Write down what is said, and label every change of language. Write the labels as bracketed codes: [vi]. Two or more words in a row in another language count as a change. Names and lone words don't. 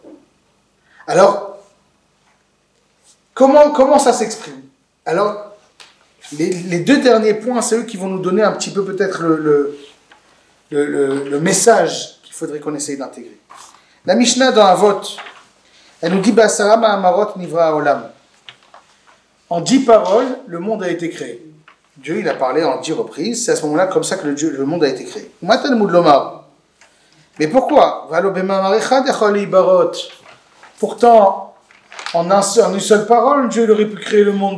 [fr] Alors, comment ça s'exprime? Alors, les 2 derniers points, c'est eux qui vont nous donner un petit peu peut-être le message qu'il faudrait qu'on essaye d'intégrer. La Mishnah dans Avot, elle nous dit [he] בעשרה מאמרות נברא העולם. [fr] En 10 paroles, le monde a été créé. Dieu, il a parlé en 10 reprises. C'est à ce moment-là, comme ça, que le monde a été créé. Mais pourquoi? Pourtant, en une seule parole, Dieu aurait pu créer le monde.